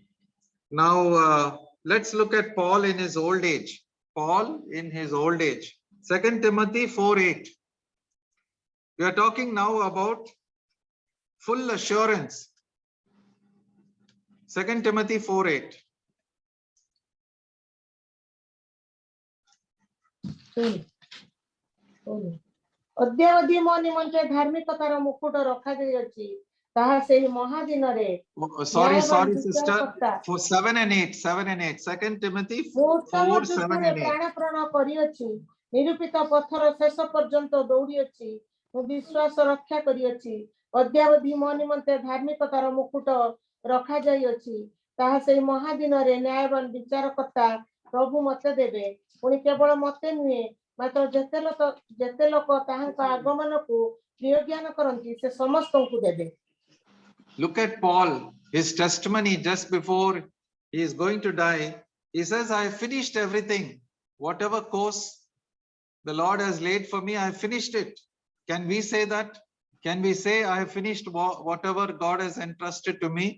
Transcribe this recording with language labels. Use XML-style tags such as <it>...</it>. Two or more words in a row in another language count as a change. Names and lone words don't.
<en>Now, let's look at Paul in his old age. Paul in his old age. 2 Timothy 4:8. We are talking now about full assurance. 2 Timothy 4:8.</en> <or>ଅଦ୍ୟାବଧି ମୋ ନିମନ୍ତେ ଧାର୍ମିକତାର ମୁକୁଟ ରଖା ଯାଇଛି ତାହା ସେହି ମହାଦିନରେ.</or> <en>Sorry, sister. For 7 and 8. 2 Timothy 4, 7 and 8.</en> <or>ପ୍ରାଣପ୍ରାଣ କରିଅଛି, ନିରୂପିତ ପଥର ଶେଷ ପର୍ଯ୍ୟନ୍ତ ଦୌଡ଼ିଅଛି, ମୋ ବିଶ୍ୱାସ ରକ୍ଷା କରିଅଛି. ଅଦ୍ୟାବଧି ମୋ ନିମନ୍ତେ ଧାର୍ମିକତାର ମୁକୁଟ ରଖା ଯାଇଛି ତାହା ସେହି ମହାଦିନରେ ନ୍ୟାୟବାନ ବିଚାରକର୍ତ୍ତା ପ୍ରଭୁ ମୋତେ ଦେବେ. ପୁଣି କେବଳ ମୋତେ ନୁହେଁ ମାତ୍ର ଯେତେ ଲୋକ ତାହାଙ୍କ ଆଗମନ କୁ ପ୍ରିୟ ଜ୍ଞାନ କରନ୍ତି ସେ ସମସ୍ତଙ୍କୁ ଦେବେ.</or> <en>Look at Paul, his testimony just before he is going to die. He says, I have finished everything. Whatever course the Lord has laid for me, I have finished it. Can we say that? Can we say, I have finished whatever God has entrusted to me?</en>